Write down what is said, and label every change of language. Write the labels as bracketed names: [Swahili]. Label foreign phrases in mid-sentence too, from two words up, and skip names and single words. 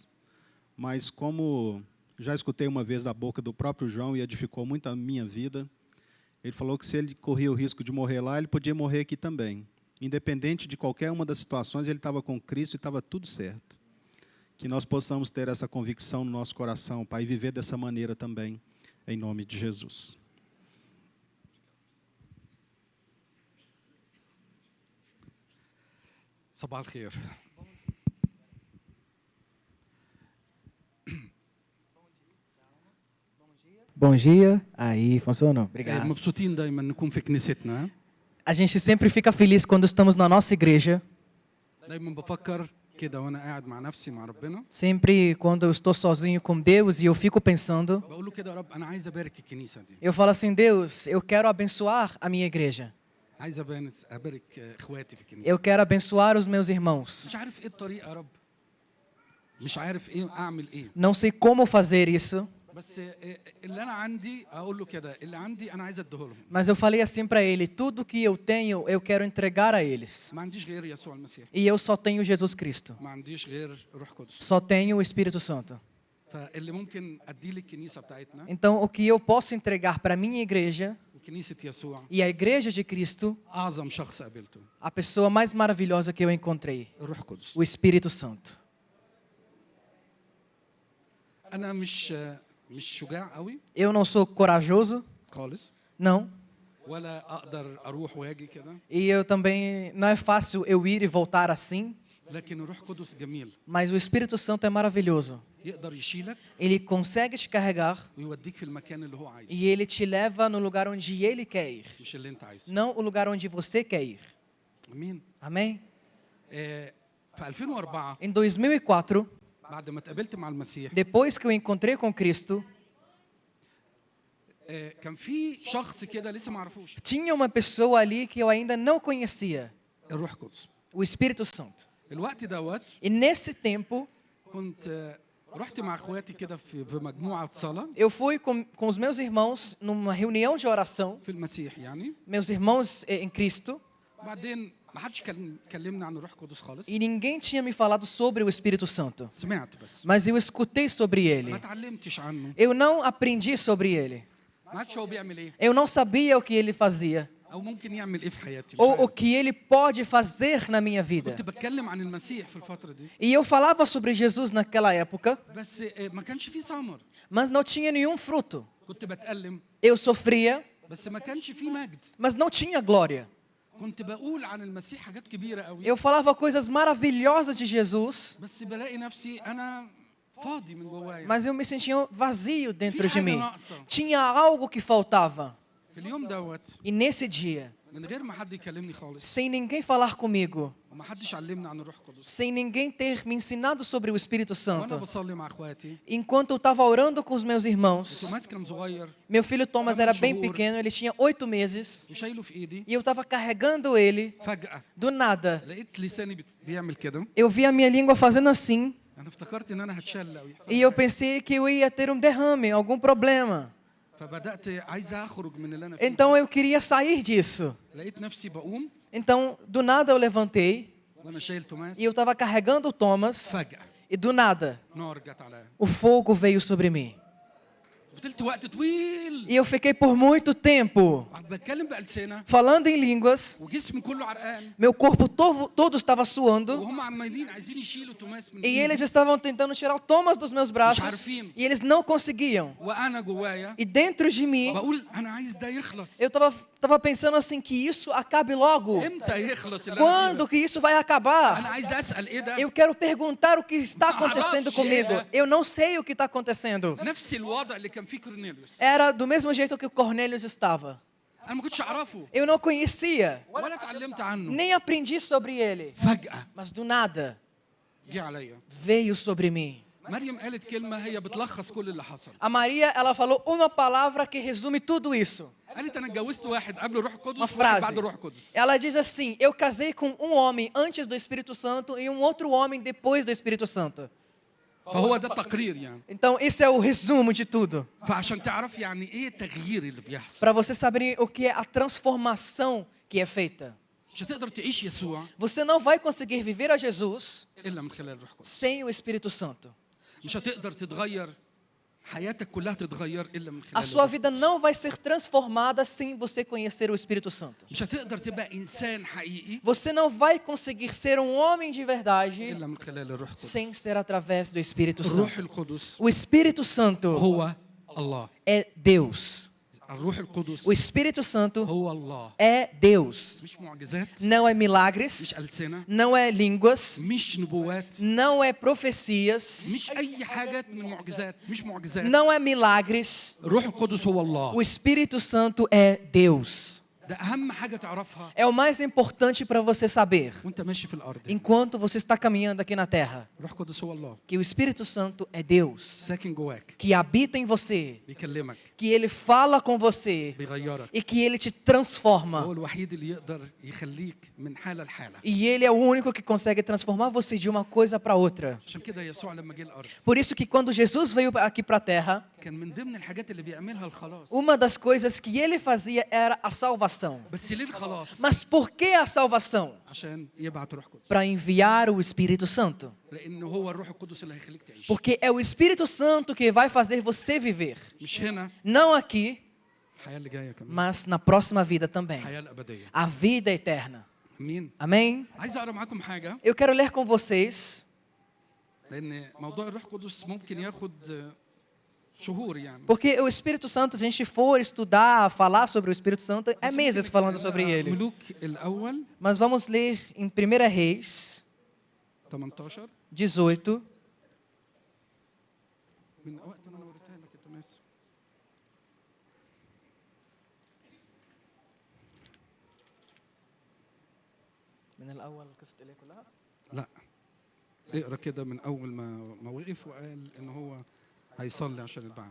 [Portuguese] Mas como já escutei uma vez da boca do próprio João e edificou muito a minha vida, ele falou que se ele corria o risco de morrer lá, ele podia morrer aqui também. Independente de qualquer uma das situações, ele estava com Cristo e estava tudo certo. Que nós possamos ter essa convicção no nosso coração, Pai, e viver dessa maneira também, em nome de Jesus. [Arabic] صباح الخير. [Portuguese] Bom dia. Aí, funcionou. Obrigado. [Arabic] مبسوطين دائما نكون في كنيستنا. [Portuguese] A gente sempre fica feliz quando estamos na nossa igreja. [Arabic] دائما بفكر كده وانا قاعد مع نفسي مع ربنا. [Portuguese] Sempre quando eu estou sozinho com Deus e eu fico pensando, [Arabic] بقول له كده يا رب انا عايز ابارك الكنيسه دي. [Portuguese] eu falo assim, Deus, eu quero abençoar a minha igreja. [Arabic] عايز ابارك اخواتي في الكنيسه. [Portuguese] Eu quero abençoar os meus irmãos. [Arabic] مش عارف ايه الطريقه يا رب. مش عارف ايه اعمل ايه. [Portuguese] Não sei como fazer isso. [Arabic] بس اللي انا عندي اقول له كده اللي عندي انا عايز اديه لهم. [Portuguese] Mas eu falei assim para ele, tudo que eu tenho, eu quero entregar a eles. [Arabic] ما عنديش غير يسوع المسيح. [Portuguese] E eu só tenho Jesus Cristo. [Arabic] ما عنديش غير روح قدس. [Portuguese] Só tenho o Espírito Santo. [Arabic] فاللي ممكن اديه للكنيسه بتاعتنا. [Portuguese] Então, o que eu posso entregar para a minha igreja [Arabic] وكنيسه يسوع. [Portuguese] e a igreja de Cristo, [Arabic] اعظم شخص قابلته. [Portuguese] a pessoa mais maravilhosa que eu encontrei, [Arabic] الروح القدس. [Portuguese] o Espírito Santo. [Arabic] انا مش شجاع قوي. [Portuguese] Eu não sou corajoso, [Arabic] خالص. [Portuguese] não. [Arabic] ولا اقدر اروح واجي كده. [Portuguese] E eu também, não é fácil eu ir e voltar assim, [Arabic] لكن الروح القدس جميل. [Portuguese] mas o Espírito Santo é maravilhoso. [Arabic] يقدر يشيلك [Portuguese] Ele consegue te carregar [Arabic] ويوديك في المكان اللي هو عايزه. [Portuguese] e ele te leva no lugar onde ele quer ir, [Arabic] مش اللي انت عايزه. [Portuguese] não o lugar onde você quer ir. [Arabic] امين. [Portuguese] Amém? [Arabic] في 2004 [Portuguese] Em 2004, [Arabic] بعد ما اتقابلت مع المسيح [Portuguese] depois que eu encontrei com Cristo, [Arabic] كان في شخص كده لسه ما اعرفوش. [Portuguese] tinha uma pessoa ali que eu ainda não conhecia, [Arabic] الروح القدس. [Portuguese] o Espírito Santo. [Arabic] الوقت دوت [Portuguese] E nesse tempo, [Arabic] كنت رحت مع اخواتي كده في مجموعه صلاه [Portuguese] eu fui com os meus irmãos numa reunião de oração, [Arabic] في المسيح يعني. [Portuguese] meus irmãos em Cristo, [Arabic] بعدين ما حدش كلمنا عن الروح القدس خالص. [Portuguese] e ninguém tinha me falado sobre o Espírito Santo. [Arabic] سمعت بس. [Portuguese] Mas eu escutei sobre [Arabic] ما [Portuguese] ele. [Arabic] اتعلمتش عنه. [Portuguese] Eu não aprendi sobre ele. [Arabic] ما عادش هو بيعمل ايه Eu não sabia o que ele fazia, او ممكن يعمل ايه في حياتي. مش [Portuguese] ou o [Arabic] عارف. [Portuguese] que ele pode fazer na minha vida. [Arabic] كنت بتكلم عن المسيح في الفتره دي. [Portuguese] E eu falava sobre Jesus naquela época, [Arabic] بس ما كانش في ثمر. [Portuguese] mas não tinha nenhum fruto. [Arabic] كنت بتألم [Portuguese] Eu sofria, [Arabic] بس ما كانش في مجد. [Portuguese] mas não tinha glória. [Arabic] كنت بقول عن المسيح حاجات كبيره قوي. [Portuguese] Eu falava coisas maravilhosas de Jesus, [Arabic] بس بلاقي نفسي انا فاضي من جوايا. [Portuguese] mas eu me sentia vazio dentro [Arabic] في [Portuguese] de [Arabic] حاجة [Portuguese] mim. [Arabic] ناقصة. [Portuguese] Tinha algo que faltava. [Arabic] في اليوم دوت [Portuguese] E nesse dia, [Arabic] من غير ما حد يكلمني خالص [Portuguese] sem ninguém falar comigo, [Arabic] وما حدش علمني عن الروح القدس. [Portuguese] sem ninguém ter me ensinado sobre o Espírito [Arabic] وانا [Portuguese] Santo. [Arabic] بصلي مع اخواتي [Portuguese] Enquanto eu estava orando com os meus irmãos, [Arabic] توماس كان صغير [Portuguese] meu filho Thomas era bem pequeno, ele tinha 8 meses, [Arabic] وشايله في ايدي [Portuguese] e eu estava carregando ele. [Arabic] فجأة [Portuguese] Do nada, [Arabic] لقيت لساني بيعمل كده. [Portuguese] eu vi a minha língua fazendo assim, [Arabic] انا افتكرت ان انا هتشل او يحصل [Portuguese] e eu pensei que eu ia ter um derrame, algum problema. [Arabic] فبدات عايز اخرج من اللي انا فيه. [Portuguese] Então eu queria sair disso. [Arabic] لقيت نفسي بقوم [Portuguese] Então, do nada eu levantei, [Arabic] وانا شايل توماس [Portuguese] e eu estava carregando o Thomas, [Arabic] فجأة [Portuguese] e do nada, [Arabic] نار جت عليا. [Portuguese] o fogo veio sobre mim. [Arabic] فضلت وقت طويل [Portuguese] E eu fiquei por muito tempo [Arabic] بتكلم بألسنة [Portuguese] falando em línguas, [Arabic] وجسمي كله عرقان [Portuguese] meu corpo todo estava suando, [Arabic] وهم عمالين عايزين يشيلوا توماس من [Portuguese] e [Arabic] ايدي [Portuguese] eles estavam tentando tirar o Thomas dos meus braços, e eles não conseguiam. [Arabic] وانا جوايا [Portuguese] E dentro de mim, [Arabic] بقول انا عايز ده يخلص. [Portuguese] eu estava pensando assim, que isso acabe logo. [Arabic] امتى يخلص اللي أنا [Portuguese] Quando [Arabic] فيه [Portuguese] que isso vai [Arabic] ده؟ [Portuguese] acabar? [Arabic] انا عايز اسال ايه ده. [Portuguese] Eu quero perguntar o que está acontecendo comigo. Eu não sei o que está acontecendo. [Arabic] نفس الوضع اللي كان فيه كورنيليوس. [Portuguese] Era do mesmo jeito que o Cornelius estava. [Arabic] انا ما كنتش اعرفه [Portuguese] Eu não conhecia, [Arabic] ولا اتعلمت عنه. [Portuguese] nem aprendi sobre ele. [Arabic] فجأة [Portuguese] Mas do nada, [Arabic] جه عليا. [Portuguese] veio sobre mim. [Arabic] مريم قالت كلمة هي بتلخص كل اللي حصل. [Portuguese] A Maria, ela falou uma palavra que resume tudo isso. [Arabic] قالت انا اتجوزت واحد قبل الروح [Portuguese] Uma [Arabic] القدس وواحد [Portuguese] frase. [Arabic] بعد الروح القدس. [Portuguese] Ela diz assim: eu casei com um homem antes do Espírito Santo e um outro homem depois do Espírito Santo. [Arabic] فهو ده التقرير يعني. [Portuguese] Então, esse é o resumo de tudo. [Arabic] فعشان تعرف يعني ايه التغيير اللي بيحصل. [Portuguese] Para vocês saberem o que é a transformação que é feita. [Arabic] مش هتقدر تعيش يسوع [Portuguese] Você não vai conseguir viver a Jesus [Arabic] الا من خلال الروح القدس. [Portuguese] sem o Espírito Santo. [Arabic] مش هتقدر تتغير حياتك كلها تتغير الا من [Portuguese] A [Arabic] خلال [Portuguese] sua [Arabic] الروح. [Portuguese] vida não vai ser transformada sem você conhecer o Espírito Santo. [Arabic] مش هتقدر تبقى انسان حقيقي [Portuguese] Você não vai conseguir ser um homem de verdade [Arabic] الا من خلال الروح القدس. [Portuguese] sem ser através do Espírito [Arabic] الروح [Portuguese] Santo. [Arabic] القدس [Portuguese] O Espírito Santo [Arabic] هو الله. [Portuguese] é Deus. [Arabic] الروح القدس [Portuguese] O Espírito Santo [Arabic] هو الله. [Portuguese] é Deus. [Arabic] مش معجزات [Portuguese] Não é milagres, [Arabic] مش ألسنة [Portuguese] não é línguas, [Arabic] مش نبوات [Portuguese] não é profecias, [Arabic] مش أي حاجة من معجزات مش معجزات. [Portuguese] não é milagres. [Arabic] الروح القدس هو الله. [Portuguese] O Espírito Santo é Deus. [Arabic] ده أهم حاجة تعرفها [Portuguese] É o mais importante para você saber [Arabic] وأنت ماشي في الأرض. [Portuguese] enquanto você está caminhando aqui na terra. [Arabic] الروح القدس هو الله. [Portuguese] Que o Espírito Santo é Deus, [Arabic] ساكن جواك [Portuguese] que habita em você, [Arabic] بيكلمك [Portuguese] que ele fala com você [Arabic] بيغيرك. [Portuguese] e que ele te [Arabic] هو [Portuguese] transforma. [Arabic] الوحيد اللي يقدر يخليك من حالة لحالة. [Portuguese] E ele é o único que consegue transformar você de uma coisa para outra. [Arabic] عشان كده يسوع لما جه الأرض [Portuguese] Por isso que quando Jesus veio aqui para a terra, [Arabic] كان من ضمن الحاجات اللي بيعملها الخلاص. [Portuguese] uma das coisas que ele fazia era a salvação. [Arabic] بس ليه الخلاص؟ [Portuguese] Mas por que a salvação? [Arabic] عشان يبعت روح قدس. [Portuguese] Para enviar o Espírito Santo. [Arabic] لأن هو الروح القدس اللي هيخليك تعيش. [Portuguese] Porque é o Espírito Santo que vai fazer você viver. [Arabic] مش هنا [Portuguese] Não aqui, [Arabic] الحياة اللي جاية كمان. [Portuguese] mas na próxima vida também. [Arabic] الحياة الأبدية. [Portuguese] A vida eterna. [Arabic] أمين. [Portuguese] Amém? [Arabic] عايز أقرأ معاكم حاجة [Portuguese] Eu quero ler com vocês, [Arabic] لأن موضوع الروح القدس ممكن ياخد شهور يعني. [Portuguese] porque o Espírito Santo, se a gente for estudar, falar sobre o Espírito Santo, é meses falando sobre ele. [Arabic] ملوك الأول [Portuguese] Mas vamos ler em 1 Reis 18 18, [Arabic] من وقت ما أنا وريتها لك يا توماس. من الأول قصة إليه كلها. لا اقرا كده من أول ما وقف وقال إن هو هيصلي عشان البعث.